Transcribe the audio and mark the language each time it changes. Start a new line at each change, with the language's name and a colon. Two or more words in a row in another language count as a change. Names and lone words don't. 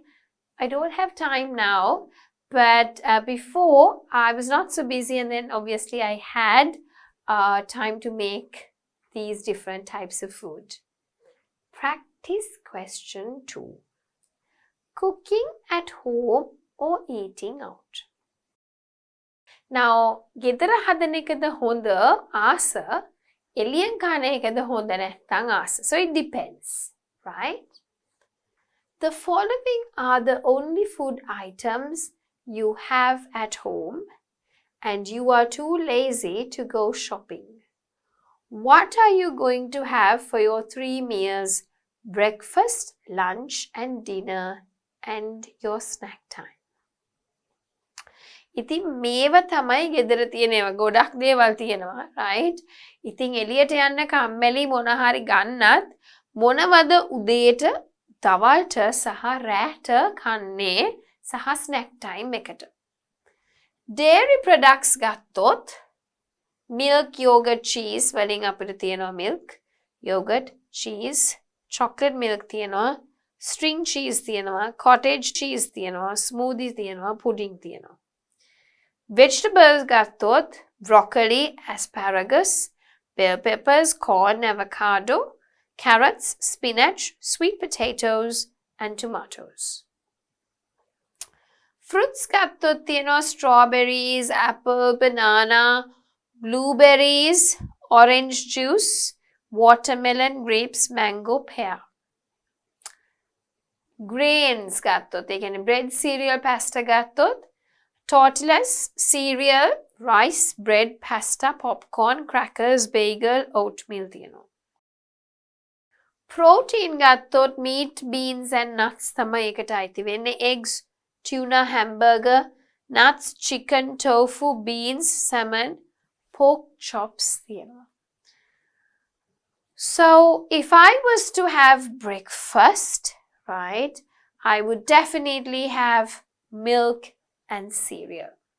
English: I don't have time now, but before I was not so busy, and then obviously I had time to make these different types of food. Practice question 2. Cooking at home or eating out? Now,
Sinhala: ගෙදර හදන එකද හොඳ ආස, එළියෙන් කන එකද හොඳ නැත්නම් ආස.
English: So it depends, right? The following are the only food items you have at home and you are too lazy to go shopping. What are you going to have for your 3 meals, breakfast, lunch and dinner and your snack time?
Sinhala: ඉතින් මේව තමයි ගෙදර තියෙනවා. ගොඩක් දේවල් තියෙනවා, right? ඉතින් එළියට යන්න කම්මැලි මොන හරි ගන්නත් මොනවද උදේට, දවල්ට සහ රැට කන්නේ සහ
English: snack time
Sinhala: එකට.
English: Dairy products ගත්තොත් milk, yogurt, cheese
Sinhala: වලින් අපිට තියෙනවා
English: milk, yogurt, cheese, chocolate milk තියෙනවා, string cheese තියෙනවා, cottage cheese තියෙනවා, smoothie තියෙනවා, pudding තියෙනවා. Vegetables ගත්තොත් broccoli, asparagus, bell peppers, corn, avocado, carrots, spinach, sweet potatoes and tomatoes. Fruits
Sinhala: ගත්තොත් තියෙනවා
English: strawberries, apple, banana, blueberries, orange juice, watermelon, grapes, mango, pear. Grains
Sinhala: ගත්තොත් ඒ කියන්නේ
English: bread, cereal, pasta ගත්තොත් tortillas, cereal, rice, bread, pasta, popcorn, crackers, bagel, oatmeal තියෙනවා.
Sinhala: Protein ගත්තොත්
English: meat, beans and nuts
Sinhala: තමයි එකට අයිති වෙන්නේ.
English: Eggs, tuna, hamburger, nuts, chicken, tofu, beans, salmon, pork chops තියෙනවා. So if I was to have breakfast, right, I would definitely have milk and cereal.